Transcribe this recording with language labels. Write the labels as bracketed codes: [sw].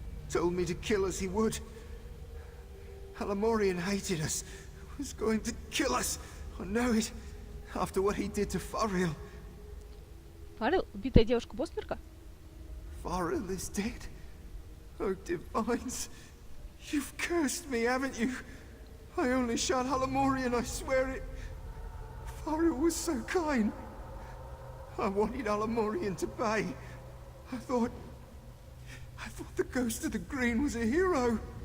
[en] Told me to kill us he would. Halamorian hated us. Was going to kill us. I know it. After what he did to Fariel. [ru] Фарил? Убитая девушка Босмерка? [en] Farrell is dead. Oh, divines. You've cursed me, haven't you? I only shot Halamorian, I swear it. Farrell was so kind. I wanted Halamorian to pay. I thought the ghost of the green was a hero.